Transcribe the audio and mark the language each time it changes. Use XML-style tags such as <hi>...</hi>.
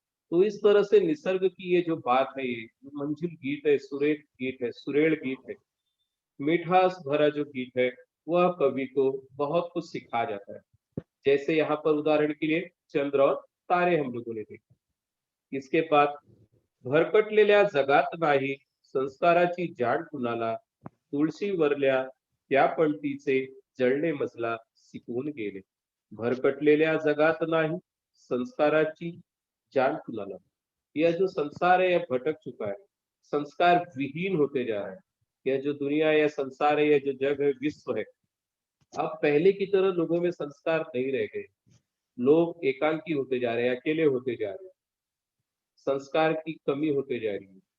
<hi>तो इस तरह से निसर्ग की ये जो बात है, ये जो मंजिल गीत है, सुरेख गीत है, सुरेल गीत है, मिठास भरा जो गीत है, वह कवि को बहुत कुछ सिखा जाता है। जैसे यहाँ पर उदाहरण के लिए चंद्र और तारे हम लोगों ने देखे। इसके बाद</hi> <mr>भरकटलेल्या जगात नाही संस्काराची जाण कुणाला, तुळशी वरल्या त्या पंक्तीचे जळणे मजला शिकवून गेले। भरकटलेल्या जगात नाही संस्काराची जान कुणाला।</mr> <hi>यह जो संसार है यह भटक चुका है, संस्कार विहीन होते जा रहा है। यह जो दुनिया है, यह संसार है, यह जो जग है, विश्व है, अब पहले की तरह लोगों में संस्कार नहीं रह गए। लोग एकांकी होते जा रहे हैं, अकेले होते जा रहे हैं, संस्कार की कमी होते जा रही है।</hi>